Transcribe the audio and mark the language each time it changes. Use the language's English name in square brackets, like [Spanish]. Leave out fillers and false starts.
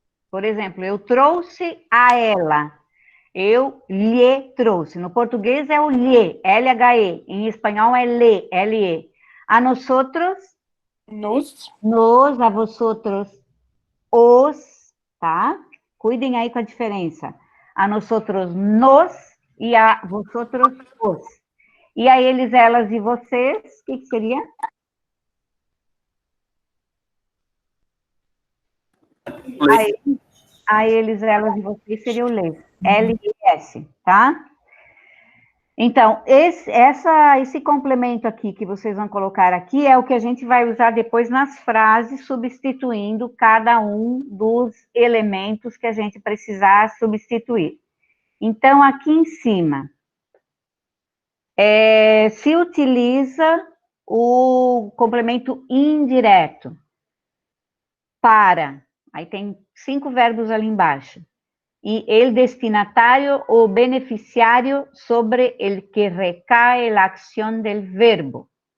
[Portuguese] Por exemplo, eu trouxe a ela. Eu lhe trouxe. No português é o lhe, L-H-E. Em espanhol é le, L-E. A nosotros, nos, a vosotros, os, tá? Cuidem aí com a diferença. [Spanish] A nosotros, nos, e a vosotros, os. [Portuguese] E a eles, elas e vocês, o que seria? A eles, elas e vocês seria o les. L-I-S, tá? Então, esse complemento aqui que vocês vão colocar aqui é o que a gente vai usar depois nas frases, substituindo cada um dos elementos que a gente precisar substituir. Então, aqui em cima, se utiliza o complemento indireto para, aí tem 5 verbos ali embaixo. [Spanish] Y el destinatario o beneficiario sobre el que recae la acción del verbo.